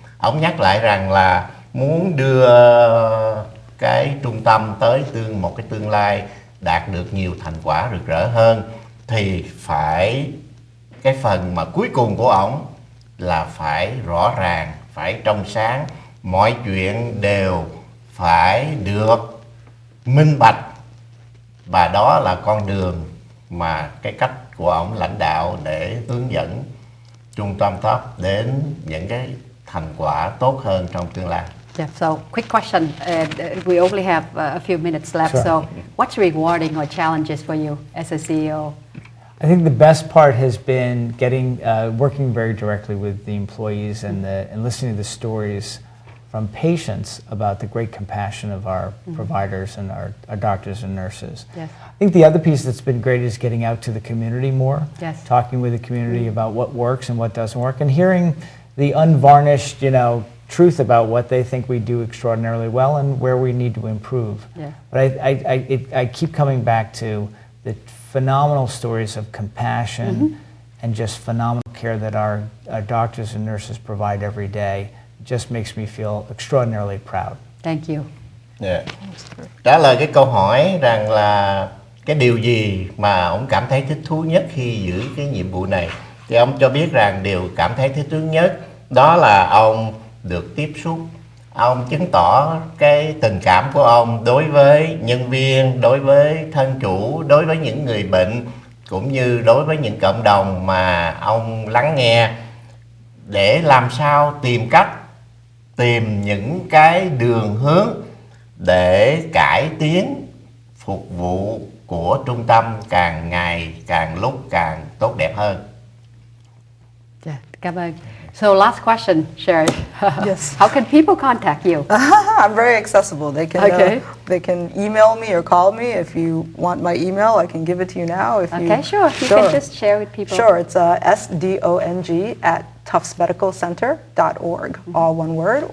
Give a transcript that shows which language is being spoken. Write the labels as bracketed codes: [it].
[vi] Ổng nhắc lại rằng là muốn đưa cái trung tâm tới một cái tương lai đạt được nhiều thành quả rực rỡ hơn thì phải cái phần mà cuối cùng của ổng là phải rõ ràng, phải trong sáng, mọi chuyện đều phải được minh bạch, và đó là con đường mà cái cách của ổng lãnh đạo để hướng dẫn trung tâm Tufts đến những cái thành quả tốt hơn trong tương lai. [en] Yeah, so quick question. We only have a few minutes left. Sure. So what's rewarding or challenges for you as a CEO? I think the best part has been working very directly with the employees and listening to the stories from patients about the great compassion of our providers and our doctors and nurses. Yes. I think the other piece that's been great is getting out to the community more, Yes. talking with the community about what works and what doesn't work, and hearing the unvarnished, truth about what they think we do extraordinarily well and where we need to improve. Yeah. But I keep coming back to the phenomenal stories of compassion and just phenomenal care that our doctors and nurses provide every day. It just makes me feel extraordinarily proud. Thank you. Yeah. [vi] Trả lời cái câu hỏi rằng là cái điều gì mà ông cảm thấy thích thú nhất khi giữ cái nhiệm vụ này, thì ông cho biết rằng điều cảm thấy thích thú nhất đó là ông được tiếp xúc, ông chứng tỏ cái tình cảm của ông đối với nhân viên, đối với thân chủ, đối với những người bệnh, cũng như đối với những cộng đồng mà ông lắng nghe, để làm sao tìm những cái đường hướng để cải tiến phục vụ của trung tâm càng ngày càng lúc càng tốt đẹp hơn. Yeah, cảm ơn. [en] So last question, Sherry. Yes. How can people contact you? I'm very accessible. They can email me or call me. If you want my email, I can give it to you now. Sure. You can just share with people. Sure. It's sdong@tuftsmedicalcenter.org, all one word.